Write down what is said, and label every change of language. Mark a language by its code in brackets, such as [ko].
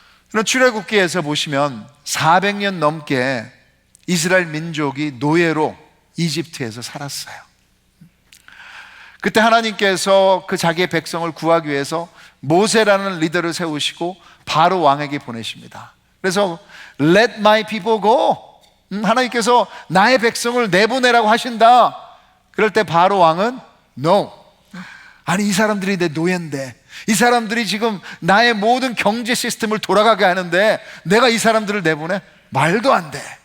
[ko] 그럼 출애굽기에서 보시면 400년 넘게 이스라엘 민족이 노예로 이집트에서 살았어요. 그때 하나님께서 그 자기의 백성을 구하기 위해서 모세라는 리더를 세우시고 바로 왕에게 보내십니다. [en] 그래서 Let my people go. [ko] 하나님께서 나의 백성을 내보내라고 하신다. 그럴 때 바로 왕은 No. 아니 이 사람들이 내 노예인데, 이 사람들이 지금 나의 모든 경제 시스템을 돌아가게 하는데 내가 이 사람들을 내보내? 말도 안 돼.